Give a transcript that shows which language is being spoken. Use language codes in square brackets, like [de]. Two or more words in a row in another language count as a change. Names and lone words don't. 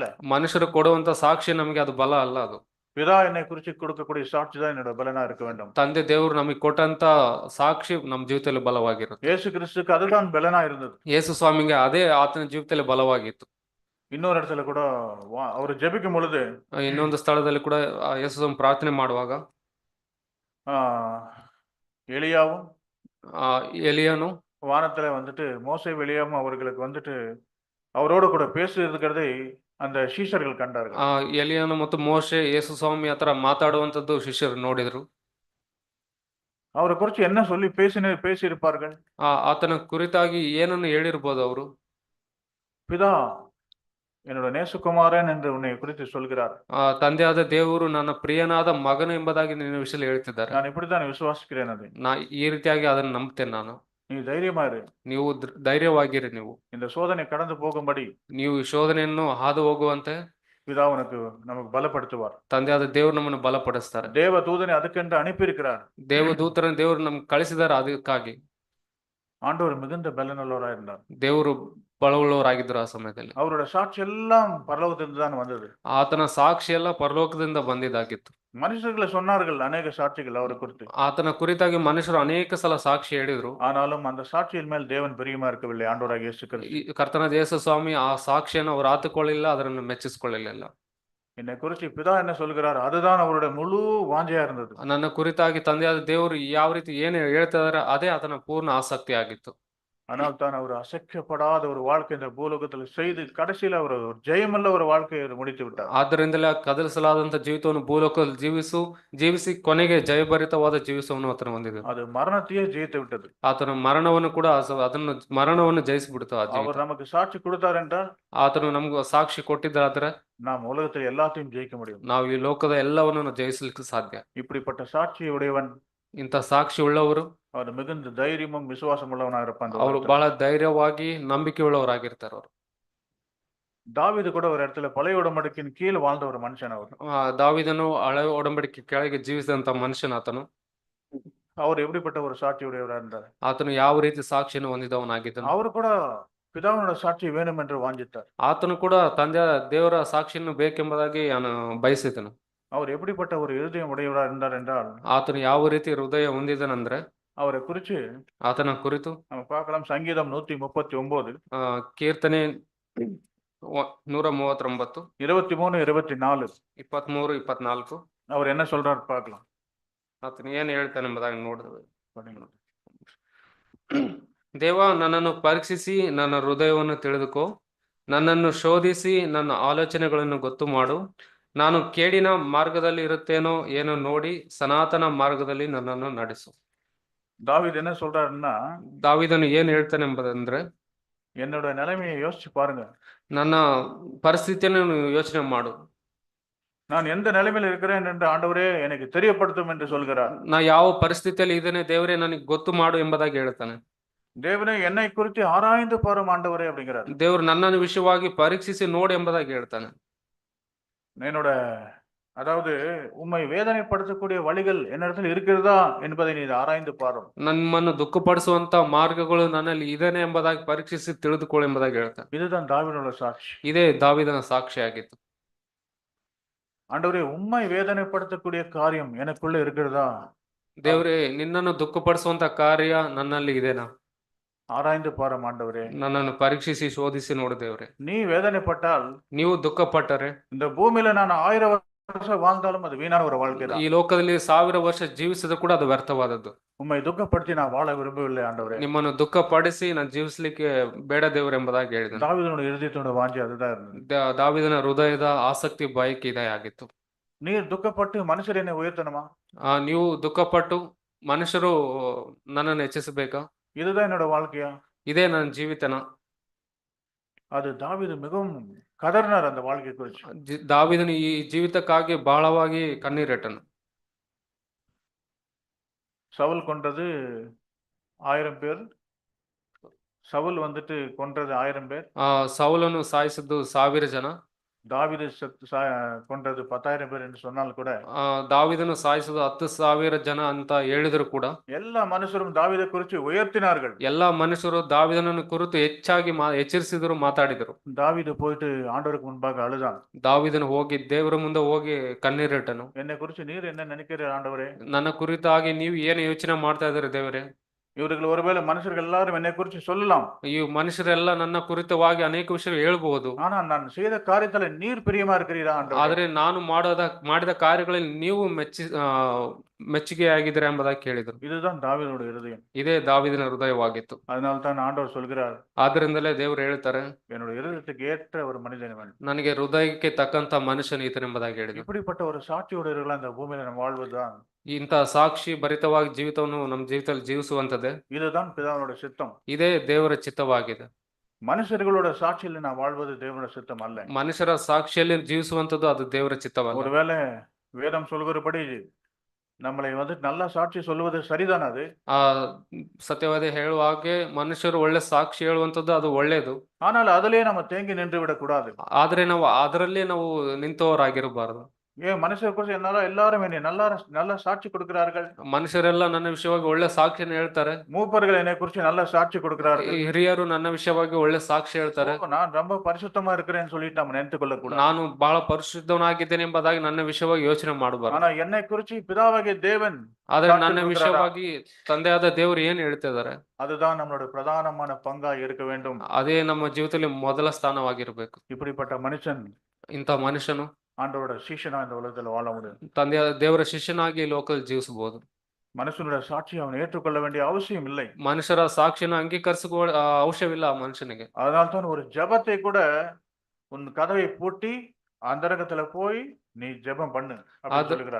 [kn] ಮನುಷ್ಯರು ಕೊಡುವಂತ ಸಾಕ್ಷಿ ನಮಗೆ ಅದು ಬಲ ಅಲ್ಲ. ಅದು [ta] பிதா என்னை குறித்து கொடுக்கக்கூடிய சாட்சி தான் என்னோட பலனா இருக்க வேண்டும். [kn] ತಂದೆ ದೇವರು ನಮಗೆ ಕೊಟ್ಟಂತ ಸಾಕ್ಷಿ ನಮ್ಮ ಜೀವಿತದಲ್ಲಿ ಬಲವಾಗಿರುತ್ತೆ. [ta] இயேசு கிறிஸ்துக்கு அதுதான் பலனா இருந்தது. [kn] ಯೇಸು ಸ್ವಾಮಿಗೆ ಅದೇ ಆತನ ಜೀವಿತದಲ್ಲಿ ಬಲವಾಗಿತ್ತು. [ta] இன்னொரு இடத்துல கூட அவர் ஜெபிக்கும் பொழுது [kn] ಇನ್ನೊಂದು ಸ್ಥಳದಲ್ಲಿ ಕೂಡ ಯೇಸು ಸ್ವಾಮಿ ಪ್ರಾರ್ಥನೆ ಮಾಡುವಾಗ [ta] எலியாவும் [kn] ಎಲಿಯನು [ta] வானத்துல வந்துட்டு மோசே எலியாவும் அவர்களுக்கு வந்துட்டு அவரோடு கூட பேசியிருக்கிறதை அந்த சீஷர்கள் கண்டார்கள். [kn] ಎಲಿಯನು ಮತ್ತು ಮೋಶೆ ಯೇಸು ಸ್ವಾಮಿ ಹತ್ರ ಮಾತಾಡುವಂತದ್ದು ಶಿಷ್ಯರು ನೋಡಿದ್ರು. [ta] அவரை குறித்து என்ன சொல்லி பேசியிருப்பார்கள்? [kn] ಆತನ ಕುರಿತಾಗಿ ಏನನ್ನು ಹೇಳಿರ್ಬೋದು ಅವರು? [ta] பிதா என்னோட நேசகுமாரன் என்று உன்னை குறித்து சொல்கிறார். [kn] ತಂದೆಯಾದ ದೇವರು ನನ್ನ ಪ್ರಿಯನಾದ ಮಗನು ಎಂಬುದಾಗಿ ನಿನ್ನ ವಿಷಯದಲ್ಲಿ ಹೇಳ್ತಿದ್ದಾರೆ. [ta] நான் இப்படித்தான் விசுவாசிக்கிறேன் அதை. [kn] ನಾ ಈ ರೀತಿಯಾಗಿ ಅದನ್ನು ನಂಬ್ತೇನೆ ನಾನು. [ta] நீ தைரியமா இரு. [kn] ನೀವು ಧೈರ್ಯವಾಗಿರಿ. ನೀವು [ta] இந்த சோதனை கடந்து போகும்படி [kn] ನೀವು ಈ ಶೋಧನೆಯನ್ನು ಹಾದು ಹೋಗುವಂತೆ [ta] பிதா உனக்கு நமக்கு பலப்படுத்துவார். [kn] ತಂದೆಯಾದ ದೇವರು ನಮ್ಮನ್ನು ಬಲಪಡಿಸ್ತಾರೆ. [ta] தேவ தூதனை அதுக்கென்று அனுப்பியிருக்கிறார். [kn] ದೇವದೂತರನ್ನು ದೇವರು ನಮ್ಗೆ ಕಳಿಸಿದ್ದಾರೆ. ಅದಕ್ಕಾಗಿ [ta] ஆண்டவர் மிகுந்த பலனுள்ளவராக இருந்தார். [kn] ದೇವರು ಬಲವುಳ್ಳವರಾಗಿದ್ದರು ಆ ಸಮಯದಲ್ಲಿ. [ta] அவரோட சாட்சி எல்லாம் பரலோகத்திலிருந்து தான் வந்தது. [kn] ಆತನ ಸಾಕ್ಷಿ ಎಲ್ಲ ಪರಲೋಕದಿಂದ ಬಂದಿದ್ದಾಗಿತ್ತು. [ta] மனுஷர்களை சொன்னார்கள் அநேக சாட்சிகள் அவரை குறித்து. [kn] ಆತನ ಕುರಿತಾಗಿ ಮನುಷ್ಯರು ಅನೇಕ ಸಲ ಸಾಕ್ಷಿ ಹೇಳಿದ್ರು. [ta] ஆனாலும் அந்த சாட்சியின் மேல் தேவன் பிரியமா இருக்கவில்லை. ஆண்டவராகிய இயேசு கிறிஸ்து [kn] ಕರ್ತನಾದ ಯೇಸು ಸ್ವಾಮಿ ಆ ಸಾಕ್ಷಿಯನ್ನು ಅವರು ಆತುಕೊಳ್ಳಿಲ್ಲ, ಅದನ್ನು ಮೆಚ್ಚಿಸಿಕೊಳ್ಳಲಿಲ್ಲ. [ta] என்னை குறித்து பிதா என்ன சொல்கிறார் அதுதான் அவருடைய முழு வாஞ்சையா இருந்தது. [kn] ನನ್ನ ಕುರಿತಾಗಿ ತಂದೆಯಾದ ದೇವರು ಯಾವ ರೀತಿ ಏನು ಹೇಳ್ತಾ ಇದಾರೆ ಅದೇ ಆತನ ಪೂರ್ಣ ಆಸಕ್ತಿ ಆಗಿತ್ತು. [ta] ஆனால் தான் அவர் அசைக்கப்படாத ஒரு வாழ்க்கை இந்த பூலோகத்தில் செய்து கடைசியில் அவர் ஒரு ஜெயமுள்ள ஒரு வாழ்க்கையை முடித்து விட்டார். [kn] ಆದ್ದರಿಂದಲೇ ಕದಲಿಸಲಾದಂತ ಜೀವಿತವನ್ನು ಭೂಲೋಕದಲ್ಲಿ ಜೀವಿಸಿ ಕೊನೆಗೆ ಜಯಭರಿತವಾದ ಜೀವಿತವನ್ನು ಆತನು ಹೊಂದಿದರು. [ta] அது மரணத்தையே ஜெயித்து விட்டது. [kn] ಆತನ ಮರಣವನ್ನು ಕೂಡ ಅದನ್ನು ಮರಣವನ್ನು ಜಯಿಸಿಬಿಡ್ತು ಆ ಜೀವಿತ. [ta] அவர் நமக்கு சாட்சி கொடுத்தார் என்றால் [kn] ಆತನು ನಮ್ಗೆ ಸಾಕ್ಷಿ ಕೊಟ್ಟಿದ್ದಾದ್ರೆ [ta] நாம் உலகத்தில் எல்லாத்தையும் ஜெயிக்க முடியும். [kn] ನಾವು ಈ ಲೋಕದ ಎಲ್ಲವನ್ನು ಜಯಿಸಲಿಕ್ಕೆ ಸಾಧ್ಯ. [ta] இப்படிப்பட்ட சாட்சியை உடையவன் [kn] ಇಂಥ ಸಾಕ್ಷಿ ಉಳ್ಳವರು [ta] அவர் மிகுந்த தைரியமும் விசுவாசம் உள்ளவனாக இருப்பான். [kn] ಅವರು ಬಹಳ ಧೈರ್ಯವಾಗಿ ನಂಬಿಕೆ ಉಳ್ಳವರಾಗಿರ್ತಾರೆ. ಅವರು [ta] தாவீது கூட ஒரு இடத்துல பழைய உடன்படிக்கையின் கீழ் வாழ்ந்த ஒரு மனுஷன். அவர் [kn] ದಾವೀದನು ಹಳೆ ಒಡಂಬಡಿಕೆ ಕೆಳಗೆ ಜೀವಿಸಿದಂತ ಮನುಷ್ಯನ ಆತನು. [ta] அவர் எப்படிப்பட்ட ஒரு சாட்சி உடையவராக இருந்தார்? [kn] ಆತನು ಯಾವ ರೀತಿ ಸಾಕ್ಷಿಯನ್ನು ಹೊಂದಿದವನಾಗಿದ್ದನು? [ta] அவர் கூட பிதாவினோட சாட்சி வேணும் என்று வாஞ்சித்தார். [kn] ಆತನು ಕೂಡ ತಂದೆ ದೇವರ ಸಾಕ್ಷಿಯನ್ನು ಬೇಕೆಂಬುದಾಗಿ ಬಯಸಿದನು. [ta] அவர் எப்படிப்பட்ட ஒரு இருதயம் உடையவராக இருந்தார் என்றால் [kn] ಆತನು ಯಾವ ರೀತಿ ಹೃದಯ ಹೊಂದಿದನಂದ್ರೆ [ta] அவரை குறித்து [kn] ಆತನ ಕುರಿತು [ta] நம்ம பார்க்கலாம். சங்கீதம் 139 [kn] ಕೀರ್ತನೆ 139 [ta] 23 24 [kn] 23 24 [ta] அவர் என்ன சொல்றாரு பார்க்கலாம். [kn] ಆತನು ಏನು ಹೇಳ್ತಾನೆ ಎಂಬುದಾಗಿ ನೋಡಿದ್ರೆ, ದೇವ ನನ್ನನ್ನು ಪರೀಕ್ಷಿಸಿ ನನ್ನ ಹೃದಯವನ್ನು ತಿಳಿದುಕೋ, ನನ್ನನ್ನು ಶೋಧಿಸಿ ನನ್ನ ಆಲೋಚನೆಗಳನ್ನು ಗೊತ್ತು ಮಾಡು. ನಾನು ಕೇಡಿನ ಮಾರ್ಗದಲ್ಲಿ ಇರುತ್ತೇನೋ ಏನೋ ನೋಡಿ ಸನಾತನ ಮಾರ್ಗದಲ್ಲಿ ನನ್ನನ್ನು ನಡೆಸು. [ta] தாவீது என்ன சொல்றாருன்னா, [kn] ದಾವೀದನು ಏನ್ ಹೇಳ್ತಾನೆ ಎಂಬುದಂದ್ರೆ, [ta] என்னோட நிலைமையை யோசிச்சு பாருங்க. [kn] ನನ್ನ ಪರಿಸ್ಥಿತಿಯನ್ನು ಯೋಚನೆ ಮಾಡು. [ta] நான் எந்த நிலைமையில் இருக்கிறேன் என்று ஆண்டவரே எனக்கு தெரியப்படுத்தும் என்று சொல்கிறார். [kn] ನಾ ಯಾವ ಪರಿಸ್ಥಿತಿಯಲ್ಲಿ ಇದ್ದೇನೆ ದೇವರೇ ನನಗೆ ಗೊತ್ತು ಮಾಡು ಎಂಬುದಾಗಿ ಹೇಳ್ತಾನೆ. [ta] தேவனே என்னை குறித்து ஆராய்ந்து பாரும் ஆண்டவரே அப்படிங்கிறார். [kn] ದೇವರು ನನ್ನನ್ನು ವಿಷಯವಾಗಿ ಪರೀಕ್ಷಿಸಿ ನೋಡಿ ಎಂಬುದಾಗಿ ಹೇಳ್ತಾನೆ. [ta] என்னோட அதாவது உம்மை வேதனைப்படுத்தக்கூடிய வழிகள் என்னிடத்தில் இருக்கிறதா என்பதை நீ ஆராய்ந்து பாரும். [kn] ನಮ್ಮನ್ನು ದುಃಖಪಡಿಸುವಂತ ಮಾರ್ಗಗಳು ನನ್ನಲ್ಲಿ ಇದೇನೆ ಎಂಬುದಾಗಿ ಪರೀಕ್ಷಿಸಿ ತಿಳಿದುಕೊಳ್ಳಿ ಎಂಬುದಾಗಿ ಹೇಳ್ತಾನೆ. [ta] இதுதான் தாவீதோட சாட்சி. [kn] ಇದೇ ದಾವೀದನ ಸಾಕ್ಷಿ ಆಗಿತ್ತು. [ta] ஆண்டவரே உம்மை வேதனைப்படுத்தக்கூடிய காரியம் எனக்குள்ள இருக்கிறதா? [kn] ದೇವರೇ ನಿನ್ನನ್ನು ದುಃಖಪಡಿಸುವಂತ ಕಾರ್ಯ ನನ್ನಲ್ಲಿ ಇದೆನಾ? [ta] ஆராய்ந்து பாரும் ஆண்டவரே. [kn] ನನ್ನನ್ನು ಪರೀಕ್ಷಿಸಿ ಶೋಧಿಸಿ ನೋಡು ದೇವರೇ. [ta] நீ வேதனைப்பட்டால் [kn] ನೀವು ದುಃಖಪಟ್ಟರೆ [ta] இந்த பூமியில நான் 1000 வருஷம் வாழ்ந்தாலும் அது வீணான ஒரு வாழ்க்கை தான். [kn] ಈ ಲೋಕದಲ್ಲಿ 1000 ವರ್ಷ ಜೀವಿಸಿದ್ರು ಕೂಡ ಅದು ವ್ಯರ್ಥವಾದದ್ದು. [ta] உம்மை துக்கப்படுத்தி நான் வாழ விரும்பவில்லை ஆண்டவரே. [kn] ನಿಮ್ಮನ್ನು ದುಃಖಪಡಿಸಿ ನಾನು ಜೀವಿಸ್ಲಿಕ್ಕೆ ಬೇಡ ದೇವರೆಂಬುದಾಗಿ ಹೇಳಿದನು. [ta] தாவீதுனுடைய இருதயத்தோட வாஞ்சி அதுதான் இருந்தது. [kn] ದಾವಿದನ ಹೃದಯದ ಆಸಕ್ತಿ ಬಯಕೆ ಇದೇ ಆಗಿತ್ತು. [ta] நீர் துக்கப்பட்டு மனுஷர் என்னை உயர்த்தணுமா? [kn] ನೀವು ದುಃಖಪಟ್ಟು ಮನುಷ್ಯರು ನನ್ನನ್ನು ಹೆಚ್ಚಿಸಬೇಕಾ? [ta] இதுதான் என்னோட வாழ்க்கையா? [kn] ಇದೇ ನನ್ನ ಜೀವಿತನ? [ta] அது தாவீது மிகவும் கதறினார் அந்த வாழ்க்கை குறித்து. [kn] ದಾವಿದನು ಈ ಜೀವಿತಕ್ಕಾಗಿ ಬಹಳವಾಗಿ ಕಣ್ಣೀರಿಟ್ಟನು. [ta] சவுல் கொன்றது 1000 பேர். சவுல் வந்துட்டு கொன்றது 1000 பேர். [kn] ಸೌಲನು ಸಾಯಿಸಿದ್ದು 1000 ಜನ. [ta] தாவீது கொன்றது 10,000 பேர் என்று சொன்னால் கூட [kn] ದಾವಿದನು ಸಾಯಿಸಿದ್ದು 10,000 ಜನ ಅಂತ ಹೇಳಿದ್ರು ಕೂಡ [ta] எல்லா மனுஷரும் தாவீதை குறித்து உயர்த்தினார்கள். [kn] ಎಲ್ಲಾ ಮನುಷ್ಯರು ದಾವಿದನನ್ನು ಕುರಿತು ಹೆಚ್ಚಾಗಿ ಎಚ್ಚರಿಸಿದ್ರು, ಮಾತಾಡಿದರು. [ta] தாவீது போயிட்டு ஆண்டவருக்கு முன்பாக அழுதான். [kn] ದಾವಿದನು ಹೋಗಿ ದೇವರ ಮುಂದೆ ಹೋಗಿ ಕಣ್ಣೀರಿಟ್ಟನು. [ta] என்னை குறித்து நீர் என்ன நினைக்கிறீர் ஆண்டவரே? [kn] ನನ್ನ ಕುರಿತಾಗಿ ನೀವು ಏನು ಯೋಚನೆ ಮಾಡ್ತಾ ಇದ್ದೀರಿ ದೇವರೇ? [ta] இவர்கள் ஒருவேளை மனுஷர்கள் எல்லாரும் என்னை குறித்து சொல்லலாம். [kn] ಈ ಮನುಷ್ಯರೆಲ್ಲ ನನ್ನ ಕುರಿತವಾಗಿ ಅನೇಕ ವಿಷಯ ಹೇಳ್ಬಹುದು. [ta] ஆனா நான் செய்த காரியத்துல நீர் பிரியமா இருக்கிறீரா ஆண்டவரே? [kn] ಆದ್ರೆ ನಾನು ಮಾಡಿದ ಕಾರ್ಯಗಳಲ್ಲಿ ನೀವು ಮೆಚ್ಚುಗೆ ಆಗಿದ್ದೀರಾ ಎಂಬುದಾಗಿ ಕೇಳಿದರು. [ta] இதுதான் தாவீதுடைய இருதயம். [kn] ಇದೇ ದಾವಿದನ ಹೃದಯವಾಗಿತ್ತು. [ta] அதனால தான் ஆண்டவர் சொல்கிறார், [kn] ಆದ್ದರಿಂದಲೇ ದೇವರು ಹೇಳ್ತಾರೆ, [ta] என்னோட இருதயத்துக்கு ஏற்ற ஒரு மனிதன் வேணும். [kn] ನನಗೆ ಹೃದಯಕ್ಕೆ ತಕ್ಕಂತ ಮನುಷ್ಯನು ಈತನೆಂಬುದಾಗಿ ಹೇಳಿದರು. [ta] இப்படிப்பட்ட ஒரு சாட்சியோடு இருக்கலாம் இந்த பூமியில நம்ம வாழ்வதுதான். [kn] ಇಂಥ ಸಾಕ್ಷಿ ಭರಿತವಾಗಿ ಜೀವಿತವನ್ನು ನಮ್ಮ ಜೀವಿತದಲ್ಲಿ ಜೀವಿಸುವಂತದ್ದೇ. [ta] இதுதான் பிதாவோட சித்தம். [kn] ಇದೇ ದೇವರ ಚಿತ್ತವಾಗಿದೆ. [ta] மனுஷர்களோட சாட்சியில் நான் வாழ்வது தேவனோட சித்தம் அல்ல. [kn] ಮನುಷ್ಯರ ಸಾಕ್ಷಿಯಲ್ಲಿ ಜೀವಿಸುವಂತದ್ದು ಅದು ದೇವರ ಚಿತ್ತವಲ್ಲ. [ta] ஒருவேளை வேதம் சொல்கிறபடி நம்மளை நல்ல சாட்சி சொல்வது சரிதான். அது [kn] ಸತ್ಯವಾದ ಹೇಳುವ ಹಾಗೆ ಮನುಷ್ಯರು ಒಳ್ಳೆ ಸಾಕ್ಷಿ ಹೇಳುವಂತದ್ದು ಅದು ಒಳ್ಳೇದು. [ta] ஆனால் அதிலே நம்ம தேங்கி நின்று விடக்கூடாது. [kn] ಆದ್ರೆ ನಾವು ಅದರಲ್ಲೇ ನಾವು ನಿಂತವರಾಗಿರಬಾರದು. [ta] ஏன் மனுஷர் குறித்து என்னால எல்லாரும் என்னை நல்ல சாட்சி கொடுக்கிறார்கள். [kn] ಮನುಷ್ಯರೆಲ್ಲ ನನ್ನ ವಿಷಯವಾಗಿ ಒಳ್ಳೆ ಸಾಕ್ಷಿಯನ್ನು ಹೇಳ್ತಾರೆ. [ta] மூப்பர்கள் என்னை குறித்து நல்ல சாட்சி கொடுக்கிறார்கள். [kn] ಹಿರಿಯರು ನನ್ನ ವಿಷಯವಾಗಿ ಒಳ್ಳೆ ಸಾಕ್ಷಿ ಹೇಳ್ತಾರೆ. [ta] நான் ரொம்ப பரிசுத்தமா இருக்கிறேன்னு சொல்லிட்டு நம்ம நினைத்துக் கொள்ளக்கூடாது. [kn] ನಾನು ಬಹಳ ಪರಿಶುದ್ಧನಾಗಿದ್ದೇನೆ ಎಂಬುದಾಗಿ ನನ್ನ ವಿಷಯವಾಗಿ ಯೋಚನೆ ಮಾಡಬಾರದು. [ta] ஆனா என்னை குறித்து பிதாவாகிய தேவன் [kn] ಆದ್ರೆ ನನ್ನ ವಿಷಯವಾಗಿ ತಂದೆಯಾದ ದೇವರು ಏನ್ ಹೇಳ್ತಿದ್ದಾರೆ, [ta] அதுதான் நம்மளோட பிரதானமான பங்கா இருக்க வேண்டும். [kn] ಅದೇ ನಮ್ಮ ಜೀವಿತದಲ್ಲಿ ಮೊದಲ ಸ್ಥಾನವಾಗಿರ್ಬೇಕು. [ta] இப்படிப்பட்ட மனுஷன், [kn] ಇಂಥ ಮನುಷ್ಯನು [ta] ஆண்டவரோட சீஷனா இந்த உலகத்துல வாழ முடியும். [kn] ತಂದೆಯ ದೇವರ ಶಿಷ್ಯನಾಗಿ ಈ ಲೋಕದಲ್ಲಿ ಜೀವಿಸಬಹುದು. [ta] மனுஷனோட சாட்சி அவன் ஏற்றுக்கொள்ள வேண்டிய அவசியம் இல்லை. [kn] ಮನುಷ್ಯರ ಸಾಕ್ಷಿಯನ್ನು ಅಂಗೀಕರಿಸಿಕೊ ಅವಶ್ಯವಿಲ್ಲ ಆ ಮನುಷ್ಯನಿಗೆ. [ta] அதனால்தான் ஒரு ஜெபத்தை கூட உன் கதவை பூட்டி அந்தரங்கத்துல போய் நீ ஜெபம் பண்ணு அப்படின்னு சொல்லுகிறார்.